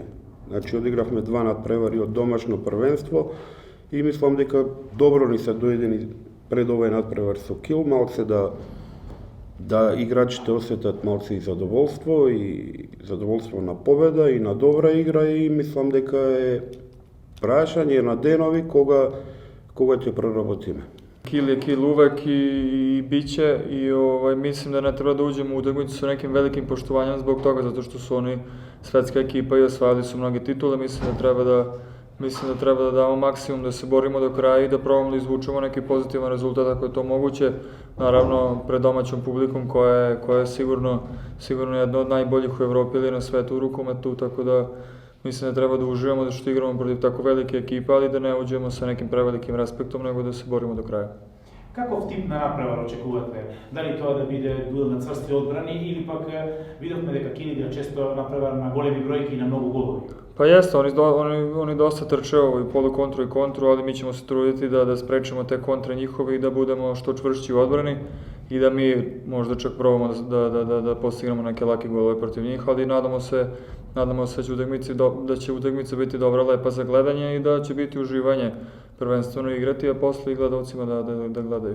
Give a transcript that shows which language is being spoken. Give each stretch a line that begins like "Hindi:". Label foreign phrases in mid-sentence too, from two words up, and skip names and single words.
Macedonian: Значи одигравме 2 надпревари од домашно првенство и мислам дека добро ни се доедени пред овој надпревар со Кил, малце да играчите осетат малце и задоволство на победа и на добра игра и мислам дека е прашање на денови кога ќе проработиме.
Serbian: Kil je Kil uvek i biće i mislim da ne treba da uđemo u utakmicu sa nekim velikim poštovanjem zbog toga, zato što su oni svetska ekipa i osvajali su mnoge titule. Mislim da treba da damo maksimum, da se borimo do kraja i da probamo da izvučemo neki pozitivan rezultat ako je to moguće. Naravno, pred domaćom publikom koja je sigurno jedna od najboljih u Evropi ili na svetu u rukometu, tako da mislim da treba da uživamo da što igramo protiv tako velike ekipe, ali da ne uđemo sa nekim prevelikim respektom, nego da se borimo do kraja.
Macedonian: Каков тип на надпревар очекувате? Дали тоа да биде дуел на црсти одбрани или пак видовме дека Кил игра често надпревар на големи бројки и на многу голови?
Serbian: Pa jeste, oni dosta trče i polukontru i kontru, ali mi ćemo se truditi da sprečimo te kontre njihove i da budemo što čvršći u odbrani i da mi možda čak probamo da postignemo neke lake golove protiv njih, ali nadamo se da će utakmica biti dobra, lepa za gledanje i da će biti uživanje prvenstveno igrati, a posle i gledalcima da gledaju.